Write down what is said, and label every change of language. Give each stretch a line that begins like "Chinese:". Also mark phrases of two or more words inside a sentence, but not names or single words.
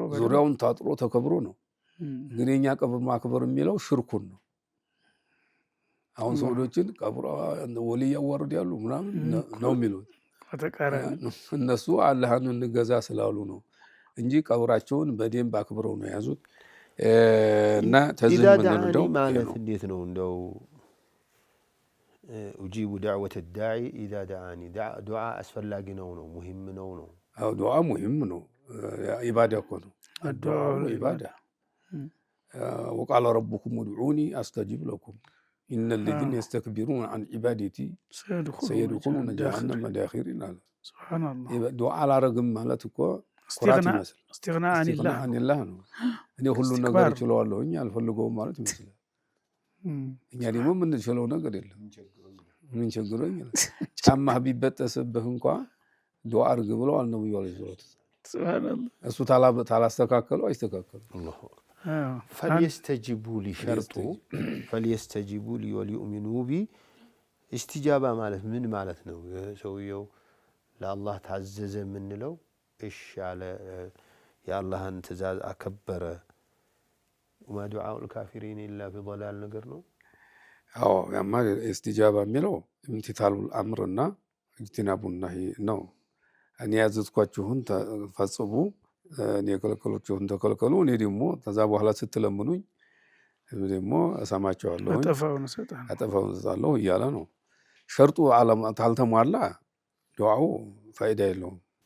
Amharic: ዙሪያውን ታጥሮ ተከብሮ ነው። ግን የኛ ቀብር ማክበር የሚለው ሽርኩን ነው። አሁን ሰውዶችን ቀብር ወልይ ያዋርድ ያሉ ምናምን ነው የሚሉት። እነሱ አላህን እንገዛ ስላሉ ነው እንጂ ቀብራቸውን በደንብ አክብረው ነው የያዙት። እና ተዝም ምንድነው ማለት እንዴት ነው እንደው
Arabic: اجيب دعوه الداعي اذا دعاني
Amharic: ዱዓ አስፈላጊ ነው ሙሂም ነው። አው ዱዓ ሙሂም ነው። ኢባዳ እኮ ነው ዱዓ ኢባዳ።
Arabic: وقال ربكم ادعوني استجب لكم ان الذين يستكبرون عن عبادتي سيدخلون جهنم داخرين. سبحان الله
Amharic: ዱዓ አላረግም ማለት እኮ ኩራት ይመስል
Arabic: استغناء عن الله
Amharic: ነው። እኔ ሁሉን ነገር እችለዋለሁኝ አልፈልገውም ማለት ይመስላል። እኛ ደግሞ የምንችለው ነገር የለም። ምን ቸግሮኝ ጫማህ ቢበጠስብህ እንኳን ዱዓ አድርግ ብለዋል ነብዩ
Arabic: عليه الصلاة والسلام።
Amharic: እሱ ታላስተካከለው አይስተካከለው።
Arabic: فليستجيبوا لي شرط فليستجيبوا لي وليؤمنوا بي استجابة
Amharic: ማለት ምን ማለት ነው? ሰውየው ለአላህ ታዘዘ የምንለው እሺ አለ የአላህን ትእዛዝ አከበረ።
Arabic: وما دعاء الكافرين إلا في ضلال
Amharic: ነገር ነው። አዎ ያማ ኢስቲጃባ የሚለው
Arabic: امتثال الأمر واجتناب النهي
Amharic: ነው። እኔ ያዘዝኳችሁን ፈጽሙ፣ እኔ የከለከልኳችሁን ተከልከሉ። እኔ ደግሞ ከዛ በኋላ ስትለምኑኝ ደግሞ እሰማቸዋለሁ፣ አጠፋውን እሰጣለሁ እያለ ነው። ሸርጡ ካልተሟላ ዱዓው ፋይዳ የለውም።